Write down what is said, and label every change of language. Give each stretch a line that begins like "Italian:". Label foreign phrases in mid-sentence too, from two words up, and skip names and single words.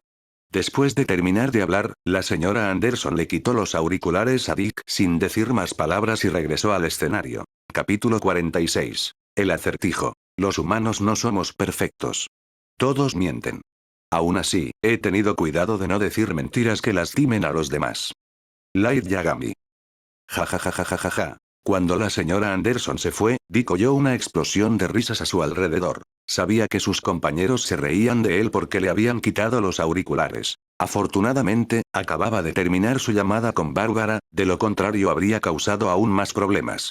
Spanish: Después de terminar de hablar, la señora Anderson le quitó los auriculares a Dick sin decir más palabras y regresó al escenario. Capítulo 46. El acertijo. Los humanos no somos perfectos. Todos mienten. Aún así, he tenido cuidado de no decir mentiras que lastimen a los demás. Light Yagami. Ja ja ja ja ja ja ja. Cuando la señora Anderson se fue, Dick oyó una explosión de risas a su alrededor. Sabía que sus compañeros se reían de él porque le habían quitado los auriculares. Afortunadamente, acababa de terminar su llamada con Bárbara, de lo contrario habría causado aún más problemas.